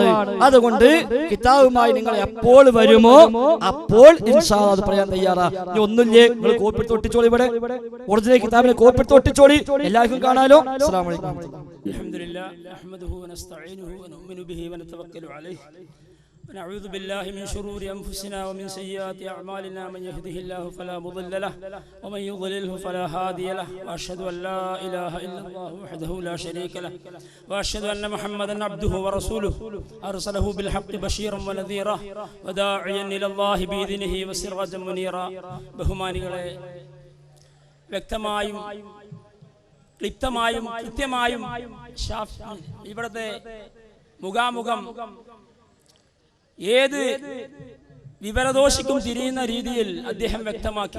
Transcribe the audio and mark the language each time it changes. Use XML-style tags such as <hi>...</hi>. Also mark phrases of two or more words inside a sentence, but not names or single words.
<ml>അതുകൊണ്ട് കിതാബുമായി നിങ്ങൾ എപ്പോൾ വരുമോ അപ്പോൾ</ml> <ar>إن شاء الله</ar> <ml>അത് പറയാൻ തയ്യാറാണ്. ഒന്നുമില്ലേ, നിങ്ങൾ കോപ്പി തൊട്ടിച്ചോളി. ഇവിടെ ഒറിജിനൽ കിതാബിനെ കോപ്പി തൊട്ടിച്ചോളി, എല്ലാവർക്കും കാണാലോ.</ml> <ar>السلام عليكم. الحمد لله نحمده ونستعينه ونؤمن به ونتوكل عليه ونعوذ بالله من شرور أنفسنا ومن سيئات أعمالنا من يهده الله فلا مضل له ومن يضلله فلا هادي له وأشهد أن لا إله إلا الله وحده لا شريك له وأشهد أن محمدا عبده ورسوله أرسله بالحق بشيرا ونذيرا وداعيا إلى الله بإذنه وسراجا منيرا.</ar> <ml>ബഹുമാനികളെ, വ്യക്തമായും ക്ലിപ്തമായും കൃത്യമായും ഇവിടുത്തെ മുഖാമുഖം ഏത് വിവരദോഷിക്കും തിരിയുന്ന രീതിയിൽ അദ്ദേഹം വ്യക്തമാക്കി.</ml>